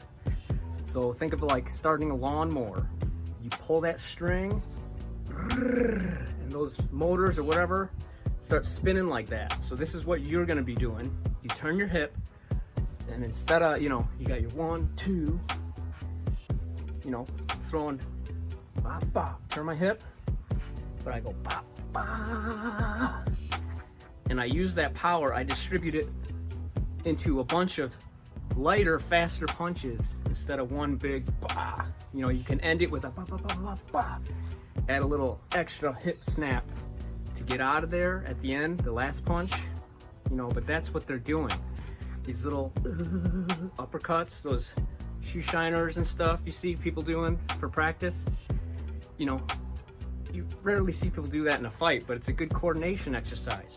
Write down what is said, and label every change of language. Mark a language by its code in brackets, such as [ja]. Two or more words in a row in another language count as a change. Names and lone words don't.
[en] So think of it like starting a lawnmower. You pull that string, and those motors or whatever start spinning like that. So this is what you're going to be doing. You turn your hip, and instead of, you got your 1, 2, throwing, ba, ba, turn my hip, but I go, ba, ba, and I use that power, I distribute it into a bunch of lighter, faster punches instead of one big, ba. You can end it with a ba, ba, ba, ba, ba. Add a little extra hip snap to get out of there at the end, the last punch, but that's what they're doing. These little uppercuts, those shoe shiners and stuff you see people doing for practice, you rarely see people do that in a fight, but it's a good coordination exercise.